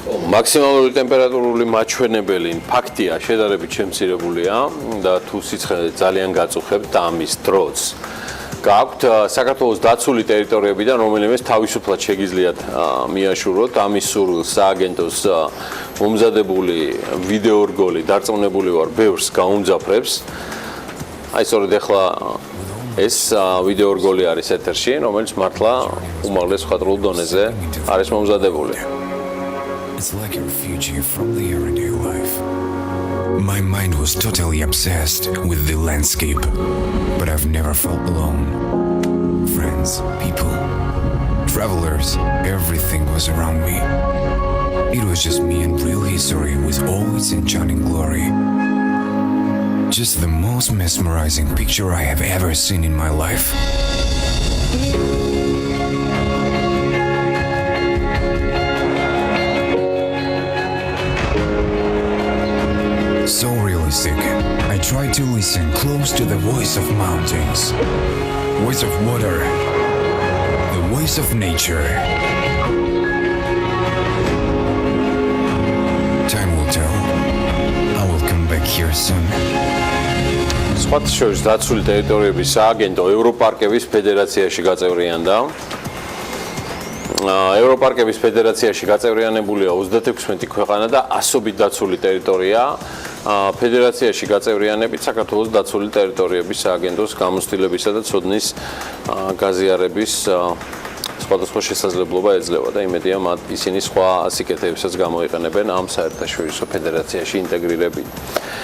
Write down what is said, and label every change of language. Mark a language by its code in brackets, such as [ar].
[ka] მაქსიმალური ტემპერატურული მაჩვენებელი ფაქტია შედარებით შემცირებულია და თუ სიცხე ძალიან გაწუხებთ ამის დროც გაქვთ საქართველოს დაცული ტერიტორიებიდან რომელიმეს თავისუფლად შეგიძლიათ მიაშუროთ ამის სურვილს სააგენტოს მომზადებული ვიდეორგოლი დარწმუნებული ვარ ბევრს გაუმძაფრებს აი სწორედ ახლა ეს ვიდეორგოლი არის ეთერში რომელიც მართლა უმაღლეს მხატვრულ დონეზე არის მომზადებული [en] It's like a refugee from the everyday life. My mind was totally obsessed with the landscape, but I've never felt alone. Friends, people, travelers, everything was around me. It was just me and real history with all its enchanting glory. Just the most mesmerizing picture I have ever seen in my life. So realistic. I tried to listen close to the voice of mountains, voice of water, the voice of nature. Time will tell. I will come back here soon. [ka] სხვათა შორის დაცული ტერიტორიების სააგენტო ევროპარკების ფედერაციაში გაწევრიანდა. ევროპარკების ფედერაციაში გაწევრიანებულია 36 ქვეყანა და ასობით დაცული ტერიტორია. ფედერაციაში გაწევრიანებით საქართველოს დაცული ტერიტორიების სააგენტოს გამოცდილებისა და ცოდნის გაზიარების სხვადასხვა შესაძლებლობა ეძლევა და იმედია მათ ისინი სხვა სიკეთეებსაც გამოიყენებენ ამ საერთაშორისო ფედერაციაში ინტეგრირებით.